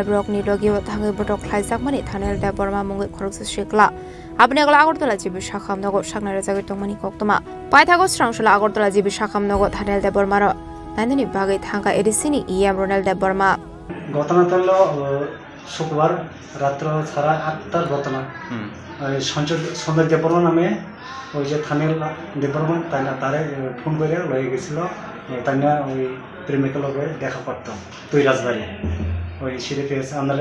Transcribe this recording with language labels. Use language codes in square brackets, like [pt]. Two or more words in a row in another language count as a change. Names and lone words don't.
[trp] ब्लकनि लगिव थाङै बटक ख्लाइजाकमानि थानेल दा बर्मा मुङै खरकस शेखला आबनि आगला आगरतला जिबि साखामनगो सागनाय राजागै तंमानि कोक्तमा पाइथागो स्रांसला आगरतला जिबि साखामनगो थानेल दा बर्मारो नायदानि बागै थांका एडिसिनि इएम रोनेल दा बर्मा [bn] ঘটনা হলো শুক্রবার রাত্র 8:30টার ঘটনা। সঞ্জয় দেববর্মা নামে ওই যে থানের দেববর্মা তারে ফোন করে লয়ে গেছিল, তাই না ওই প্রেমিকের লগে দেখা করতো তুই রাজবাড়ি ওই সিরিফেস আন্দারে।